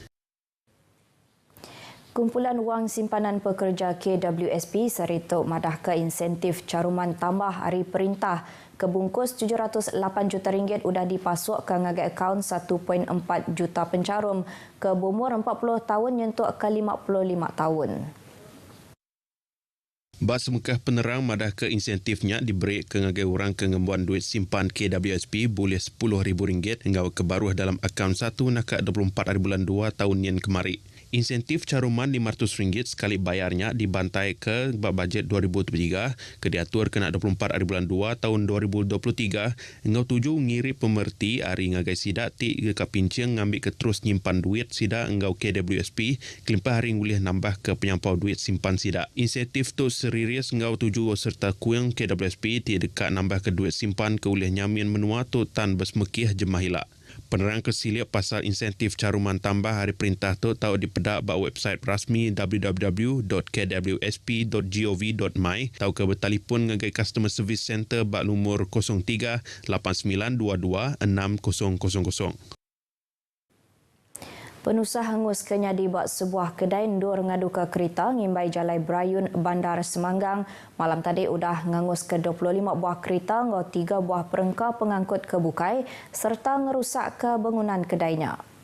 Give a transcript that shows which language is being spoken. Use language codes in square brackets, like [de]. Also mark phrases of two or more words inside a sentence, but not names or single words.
[iba] Kumpulan Wang Simpanan Pekerja KWSP serituk madah ke insentif caruman tambah hari perintah kebungkus 708 juta ringgit sudah dipasuk ke ngagai akaun 1.4 juta pencarum ke berumur 40 tahun nyentuk ke 55 tahun. Bas Mekah Penerang madah ke insentifnya diberi ke ngagai orang kengembuan duit simpan KWSP boleh RM10,000 hingga kebaruh dalam akaun 1 nakak 24 hari bulan 2 tahun yang kemari. Insentif caruman RM500 sekali bayarnya dibantai ke bajet 2023 ke diatur kena 24 hari bulan 2 tahun 2023 ngau tuju ngiri pemerti hari ngagai sidak ti ke kapincing ngambil ke terus nyimpan duit sidak ngau KWSP kelimpah hari ngulih nambah ke penyampau duit simpan sidak. Insentif tu serius ngau tuju serta kuing KWSP ti dekat nambah ke duit simpan ke ulih nyamin menua tu tan besmekih jemahila. Penerang kesilip pasal insentif caruman tambah hari perintah tu tahu dipedak bak website rasmi www.kwsp.gov.my tahu ke bertelefon ngagai [en] customer service center [iba] bak lumur 03 8922 6000. Penusah hangus kenyadi buat sebuah kedai ndur ngadu ke kereta ngimbai Jalai Brayun Bandar Semanggang. Malam tadi udah ngangus ke 25 buah kereta ngau 3 buah perengka pengangkut ke bukai serta ngerusak ke bangunan kedainya.